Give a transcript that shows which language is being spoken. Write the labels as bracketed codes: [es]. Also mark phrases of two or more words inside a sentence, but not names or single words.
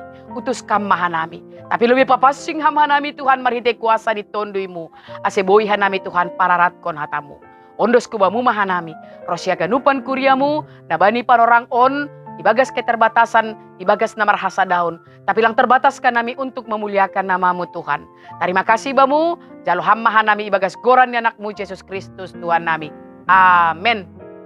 [bts] Utus kam mahanami. Tapi lebih papasing hamanami Tuhan, marhite kuasa di tonduimu. Ase boy hanami Tuhan, pararatkon hatamu. Ondos kubamu mahanami. Rosia ganupan kuriamu, nabani parorang on, ibagas keterbatasan, ibagas namar hasadaun. [id] Tapi lang terbatas kanami untuk memuliakan namamu Tuhan. Terima kasih [bts] bamu, jalo hammahan nami ibagas goran ni anakmu Yesus Kristus Tuhan nami. Amin.